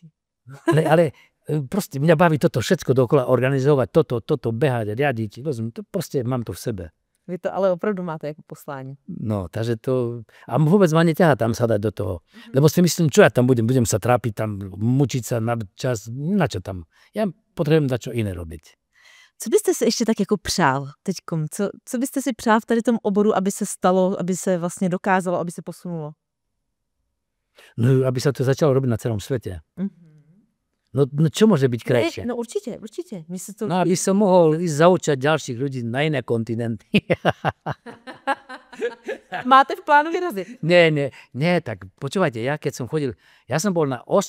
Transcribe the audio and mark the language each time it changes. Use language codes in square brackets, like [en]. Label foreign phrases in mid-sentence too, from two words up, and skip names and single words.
[sk] Ale proste mňa baví toto všetko dokola organizovať, toto behať, riadiť, rozumiem, to proste mám to v sebe. [cs] Vy to ale opravdu máte jako poslání. [sk] No, takže to... A vôbec ma neťahá tam sa dať do toho. Lebo si myslím, čo ja tam budem sa trápiť, tam mučiť sa na čas, na čo tam. Ja potrebujem dať čo iné robiť. [cs] Co byste si ještě tak jako přál teďkom? Co byste si přál v tady tom oboru, aby se stalo, aby se vlastně dokázalo, aby se posunulo? [sk] No, aby sa to začalo robiť na celom svete. No čo môže byť krajšie? No určite. No aby som mohol ísť zaučať ďalších ľudí na iné kontinenty. [cs] Máte v plánu vyrazit? [sk] Nie, tak počúvajte, ja som bol na 8.